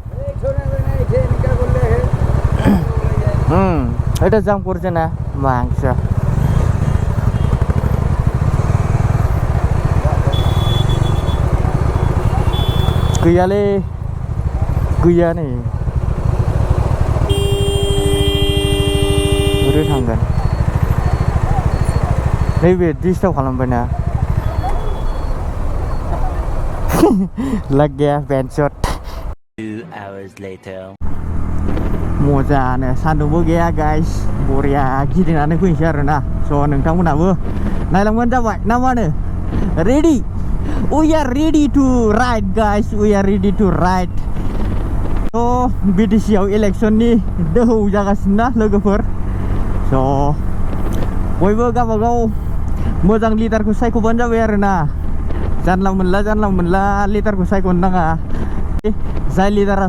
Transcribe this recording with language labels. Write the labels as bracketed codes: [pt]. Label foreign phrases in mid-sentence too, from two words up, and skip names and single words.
[bn] এটা জাম করছে না মাংস [brx] गैयालै गैया नै बोरै थांगोन नैबे डिस्टार्ब खालामबायना [hi] लाग गया बेन्चट [en] 2 hours later [brx] मोजानो सान्दुंबो गैया गाइस बरिया गिदिंनानै फैनोसै आरोना स' नोंथांमोनाबो नायलांबानो जाबाय ना मा होनो रेडि [en] we are ready to ride guys we are ready to ride [brx] स' BTC आव इलेक्सननि दोहौ जागासिनो ना लोगोफोर स' बयबो गावबागाव मोजां लिडारखौ सायख'बानो जाबाय आरोना जानला मोनला लिडारखौ सायख'नो नाङा जाय लिडारा